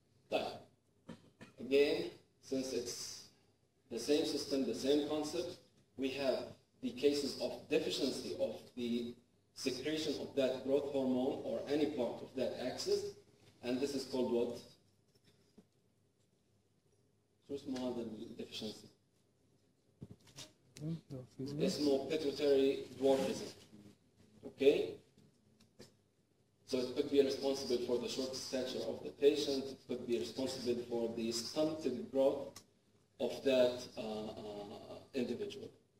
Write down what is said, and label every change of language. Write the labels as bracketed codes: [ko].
[en] But again, since it's the same system, the same concept, we have the cases of deficiency of the secretion of that growth hormone or any part of that axis, and this is called what? [ar] شو اسمه هذا الdeficiency? اسمه [en] pituitary dwarfism. Okay? So it could be responsible for the short stature of the patient, it could be responsible for the stunted growth of that individual.